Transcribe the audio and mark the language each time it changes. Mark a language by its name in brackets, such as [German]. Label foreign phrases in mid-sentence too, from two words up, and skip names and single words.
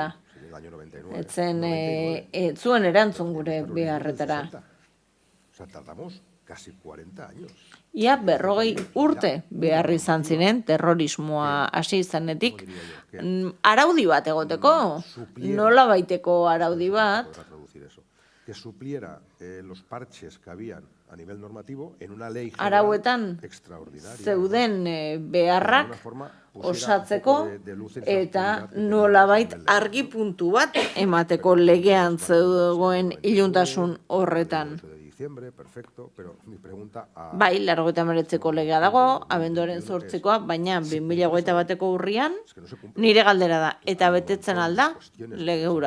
[Basque] Etzen, zuen erantzun gure beharretara. Ia 40 urte behar izan ziren terrorismoa hasi izanetik, araudi bat egoteko, nola baiteko araudi bat, [Spanish] que supliera los parches que habían a nivel normativo en una ley [Basque] arauetan zeuden beharrak osatzeko eta nolabait argi puntu bat emateko legean zegoen iluntasun horretan. Bai, 89ko legea dago, abenduaren 8koa, baina 2021ko urrian nire galdera da, eta betetzen alda lege hura.